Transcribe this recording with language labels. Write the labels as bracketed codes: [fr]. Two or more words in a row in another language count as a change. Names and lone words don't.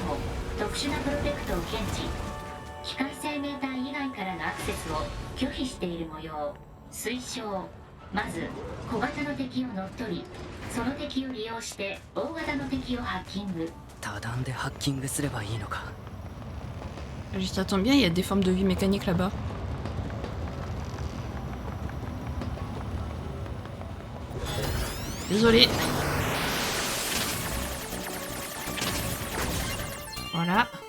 [ja] 特殊なプロテクトを検知。機械生命体以外からのアクセスを拒否している模様。推奨。まず小型の敵を乗っ取り、その敵を利用して大型の敵をハッキング。多段でハッキングすればいいのか。 [fr] Ça tombe bien, il y a des formes de vie mécaniques là-bas. Désolé. Voilà.